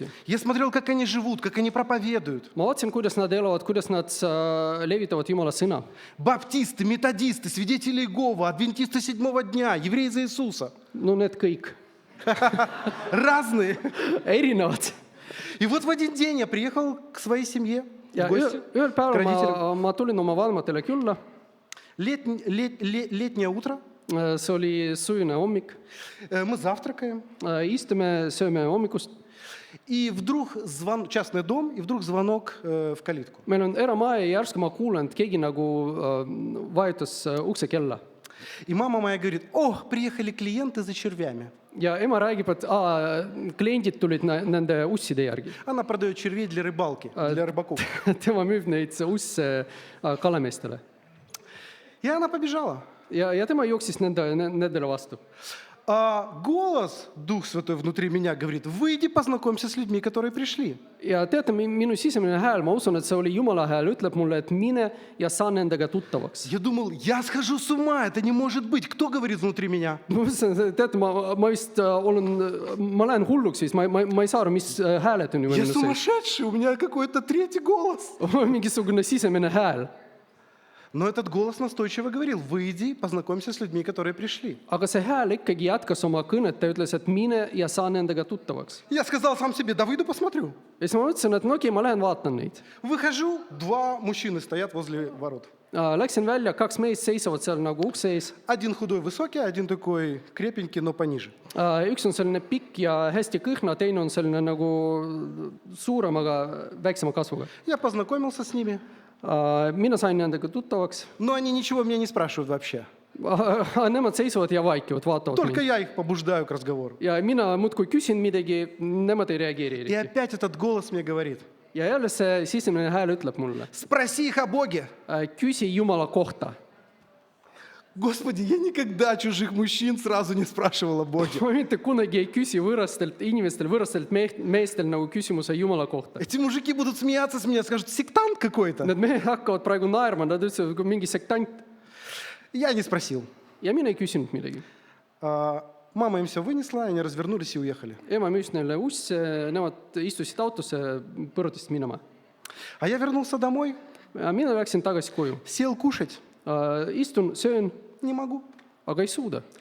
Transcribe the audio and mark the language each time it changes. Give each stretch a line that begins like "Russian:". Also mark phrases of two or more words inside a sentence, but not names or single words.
Russian: Я смотрел, как они живут, как они проповедуют.
Estonian: Ma vaatasin, kuidas nad elavad, kuidas nad levitavad Jumala sõna.
Russian: Баптисты, методисты, свидетели Иеговы, адвентисты 7-го дня, евреи за Иисуса.
Estonian: No need kõik.
Russian: Разные.
Estonian: Erinevad.
Russian: И вот в один день я приехал к своей семье в
Estonian: Ja
Russian: гости,
Estonian: ühel
Russian: к
Estonian: päeval
Russian: родителям.
Estonian: ma tulin oma vanematele külla.
Russian: Летнее утро.
Estonian: See oli sujune hommik.
Russian: Мы завтракаем.
Estonian: Istume, sööme hommikust.
Russian: И вдруг частный дом, и вдруг звонок в калитку.
Estonian: Meil on eramaja ja järsku ma kuulen, et keegi nagu vajutas uksekella.
Russian: И мама моя говорит: о, приехали клиенты за червями.
Estonian: Ja ema räägib, et kliendid tulid nende usside järgi.
Russian: Она продает червей для рыбалки, для рыбаков.
Estonian: Tema müüb neid usse kalameestele.
Russian: И она побежала.
Estonian: Ja tema jooksis nendele vastu.
Russian: А голос, Дух Святой внутри меня говорит: выйди, познакомься с людьми, которые пришли.
Estonian: Ja teate, minu sisemine hääl, ma usun, et see oli Jumala hääl, ütleb mulle, et mine ja saa nendega tuttavaks.
Russian: Я думал, я схожу с ума, это не может быть. Кто говорит внутри меня?
Estonian: Ma mõtlesin, teate, ma vist ma lähen hulluks siis, ma ei saa aru, mis hääled on ju
Russian: Я
Estonian: minu sees.
Russian: сумасшедший, у меня какой-то третий голос.
Estonian: Mingisugune sisemine hääl.
Russian: Но этот голос настойчиво говорил: выйди, познакомься с людьми, которые пришли.
Estonian: Aga see hääl ikkagi jätkas oma kõnet, ta ütles, et mine ja saa nendega tuttavaks.
Russian: Я сказал сам себе: да выйду, посмотрю.
Estonian: Ja siis ma mõtlesin, et no okei, ma lähen vaatan neid.
Russian: Выхожу, 2 мужчины стоят возле ворот.
Estonian: Läksin välja, 2 meest seisavad seal nagu ukse ees.
Russian: Один худой, высокий, один такой крепенький, но пониже.
Estonian: Üks on selline pikk ja hästi kõhna, teine on selline nagu suurem, aga väiksema kasvuga.
Russian: Я познакомился с ними.
Estonian: mina sain nendega tuttavaks.
Russian: Но они ничего меня не спрашивают вообще.
Estonian: Nemad seisuvad ja vaikivad, vaatavad
Russian: Только
Estonian: mind.
Russian: я их побуждаю к разговору.
Estonian: Ja mina muudkui küsin midagi, nemad ei reageeri
Russian: И
Estonian: eriti.
Russian: опять этот голос мне говорит:
Estonian: Ja jälle see sisemine hääl ütleb mulle,
Russian: спроси их о Боге.
Estonian: küsi Jumala kohta.
Russian: Господи, я никогда чужих мужчин сразу не спрашивал о Боге.
Estonian: Ma mitte kunagi ei küsi võõrastelt inimestel, võõrastelt meestel nagu küsimuse Jumala kohta.
Russian: Эти мужики будут смеяться с меня, скажут, сектант какой-то.
Estonian: Need mehed hakkavad praegu naerma, nad ütlevad, kui mingi sektant.
Russian: Я не спросил.
Estonian: Ja mina ei küsinud midagi.
Russian: Мама им все вынесла, они развернулись и уехали.
Estonian: Ema müüs neile usse, nemad istusid autosse, põrutasid minema.
Russian: А я вернулся домой,
Estonian: Mina läksin tagasi koju.
Russian: сел кушать.
Estonian: Istun, söön,
Russian: Не могу.
Estonian: aga ei suuda.